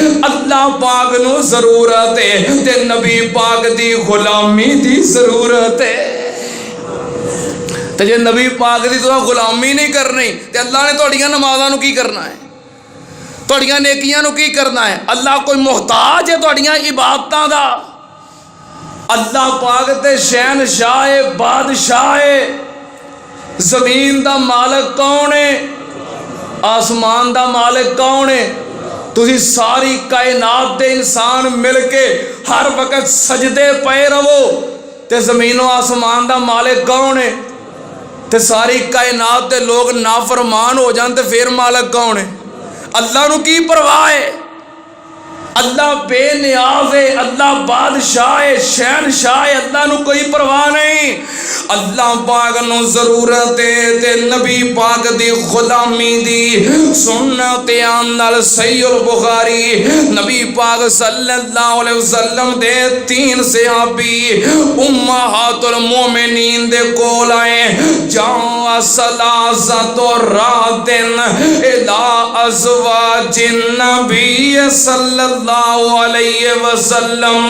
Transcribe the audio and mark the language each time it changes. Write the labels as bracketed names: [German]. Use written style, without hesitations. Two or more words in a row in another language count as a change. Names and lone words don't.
[Punjabi] اللہ پاک نوں ضرورت ہے تے نبی پاک دی غلامی دی ضرورت ہے. تو جے نبی پاک کی تہاں غلامی نہیں کرنی تو اللہ نے تہاڈیاں نمازاں نوں کی کرنا ہے، تہاڈیاں نیکیاں نوں کی کرنا ہے? اللہ کوئی محتاج ہے تہاڈیاں عبادتاں دا? اللہ پاک تے شہنشاہ بادشاہ زمین دا مالک کون ہے؟ آسمان دا مالک کون ہے؟ تسی ساری کائنات دے انسان مل کے ہر وقت سجدے پے رہو تے زمین و آسمان دا مالک کون ہے؟ تے ساری کائنات دے لوگ نافرمان ہو جان تے پھر مالک کون ہے؟ اللہ نو کی پرواہ ہے؟ اللہ بے نیاز ہے، اللہ بادشاہ ہے، شہنشاہ ہے، اللہ نو کوئی پرواہ نہیں۔ اللہ پاک نو ضرورت ہے تے نبی پاک دی غلامی دی سنت نال صحیح البخاری نبی پاک [Arabic] صلی اللہ علیہ وسلم [Punjabi] دے 3 صحابی [Arabic] امہات المومنین [Punjabi] دے کول آئے، [Arabic] جاء ثلاثۃ رات الی ازواج النبی صلی اللہ علیہ وسلم۔